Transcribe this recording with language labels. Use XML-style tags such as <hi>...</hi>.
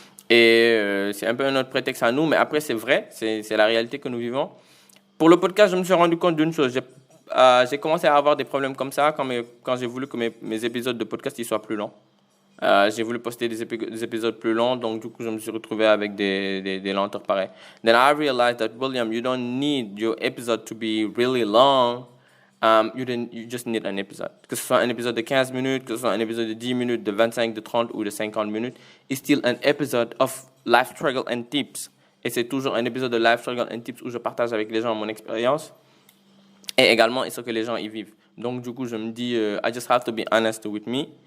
<fr>Et c'est un peu un autre prétexte à nous, mais après, c'est vrai, c'est la réalité que nous vivons. Pour le podcast, je me suis rendu compte d'une chose. J'ai commencé à avoir des problèmes comme ça quand j'ai voulu que mes épisodes de podcast ils soient plus longs. J'ai voulu poster des épisodes plus longs, donc du coup, je me suis retrouvé avec des lenteurs pareilles.</fr> <en>Then I realized that, William, you don't need your episode to be really long. You just need an episode.</en> <fr>Que ce soit un épisode de 15 minutes, que ce soit un épisode de 10 minutes, de 25, de 30 ou de 50 minutes,</fr> <en>it's still an episode of Life Struggle and Tips.</en> <fr>Et c'est toujours un épisode de Life Struggle and Tips où je partage avec les gens mon expérience et également ce que les gens y vivent. Donc, du coup, je me dis,</fr> <en>I just have to be honest with me.</en>